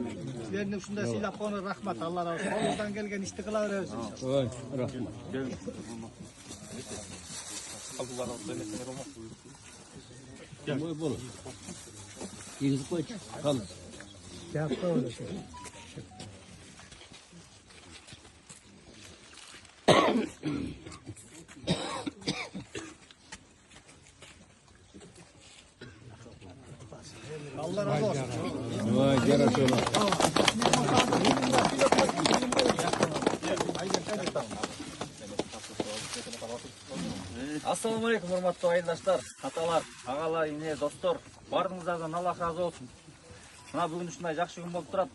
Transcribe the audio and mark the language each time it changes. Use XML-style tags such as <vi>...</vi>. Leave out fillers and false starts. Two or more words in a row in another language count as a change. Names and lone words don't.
<ky>Силердин ушундай сыйлап койгону рахмат. Алла разы болсун. Колунуздан келген ишти кыла беребиз иншалла. Ой, рахмат. Ой, болот. Кийгизип койчу. Калыс. Жакта болот.</ky> <tr>Allah razı olsun. Vay,</tr> <ky>жарашып.</ky> <ar>السلام عليكم,</ar> <ky>урматтуу айылдаштар, аталар, агалар, ине, достор. Бардыңыздардан Аллах разы болсун. Мына бүгүн ушундай жакшы күн болуп турат.</ky>